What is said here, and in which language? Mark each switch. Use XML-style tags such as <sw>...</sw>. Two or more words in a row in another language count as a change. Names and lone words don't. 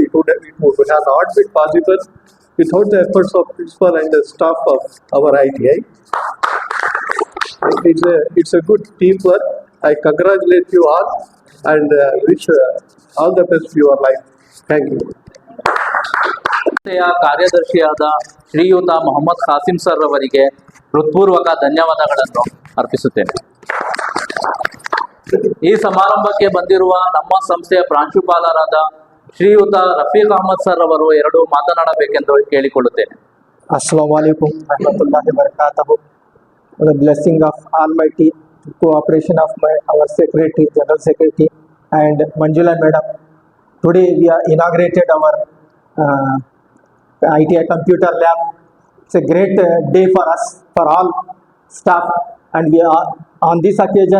<en>It would have not been possible without the efforts of principal and the staff of our ITI. It's a good teamwork. I congratulate you all and wish all the best for your life. Thank you.</en> <kn>ಸಂಸ್ಥೆಯ ಕಾರ್ಯದರ್ಶಿಯಾದ ಶ್ರೀಯುತ ಮೊಹಮ್ಮದ್ ಖಾಸಿಂ ಸರ್ ಅವರಿಗೆ ಹೃತ್ಪೂರ್ವಕ ಧನ್ಯವಾದಗಳನ್ನು ಅರ್ಪಿಸುತ್ತೇನೆ. ಈ ಸಮಾರಂಭಕ್ಕೆ ಬಂದಿರುವ ನಮ್ಮ ಸಂಸ್ಥೆಯ ಪ್ರಾಂಶುಪಾಲರಾದ ಶ್ರೀಯುತ ರಫೀಕ್ ಅಹಮದ್ ಸರ್ ಅವರು 2 ಮಾತನಾಡಬೇಕೆಂದು ಕೇಳಿಕೊಳ್ಳುತ್ತೇನೆ.</kn> <ar>السلام عليكم ورحمة الله وبركاته.</ar> <en>With the blessing of Almighty, cooperation of our secretary, general secretary, and Manjula madam. Today we are inaugurated our ITI computer lab. It's a great day for us, for all staff, and we are on this occasion.</en>